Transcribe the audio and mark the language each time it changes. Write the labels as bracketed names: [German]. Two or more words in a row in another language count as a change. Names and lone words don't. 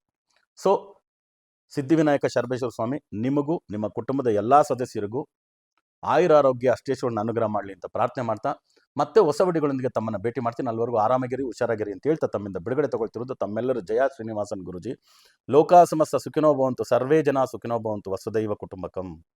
[Kannada] ಸೊ ಸಿದ್ಧಿವಿನಾಯಕ ಶರಬೇಶ್ವರ ಸ್ವಾಮಿ ನಿಮಗೂ ನಿಮ್ಮ ಕುಟುಂಬದ ಎಲ್ಲ ಸದಸ್ಯರಿಗೂ ಆಯುರಾರೋಗ್ಯ ಅಷ್ಟೇಶ್ವರನ ಅನುಗ್ರಹ ಮಾಡಲಿ ಅಂತ ಪ್ರಾರ್ಥನೆ ಮಾಡ್ತಾ, ಮತ್ತೆ ಹೊಸ ವಿಡಿಯೋಗಳೊಂದಿಗೆ ತಮ್ಮನ್ನು ಭೇಟಿ ಮಾಡ್ತೀನಿ. ಅಲ್ಲಿವರೆಗೂ ಆರಾಮಾಗಿರಿ, ಹುಷಾರಾಗಿರಿ ಅಂತ ಹೇಳ್ತಾ ತಮ್ಮಿಂದ ಬಿಡುಗಡೆ ತಗೊಳ್ತಿರೋದು ತಮ್ಮೆಲ್ಲರೂ ಜಯ ಶ್ರೀನಿವಾಸನ್ ಗುರುಜಿ. [Sanskrit] ಲೋಕಾ ಸಮಸ್ತ ಸುಖಿನೋ ಭವಂತು, ಸರ್ವೇ ಜನ ಸುಖಿನೋ ಭವಂತು, ವಸುದೈವ ಕುಟುಂಬಕಂ.